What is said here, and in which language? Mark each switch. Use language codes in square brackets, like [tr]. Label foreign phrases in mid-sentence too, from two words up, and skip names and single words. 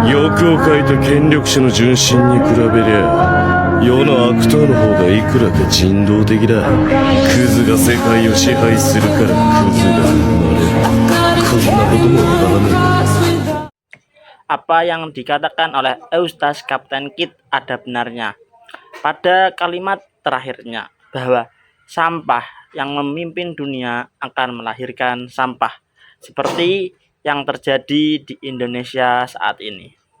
[ja] を書いた権力者の純真に比べりゃ世の悪党の方がいくらか人道的だ。クズが世界を支配するからクズが生まれる。こんなこともわからねえ。 [id] Apa yang dikatakan oleh Eustace Kapten Kidd ada benarnya pada kalimat terakhirnya bahwa sampah yang memimpin dunia akan melahirkan sampah seperti yang terjadi di Indonesia saat ini.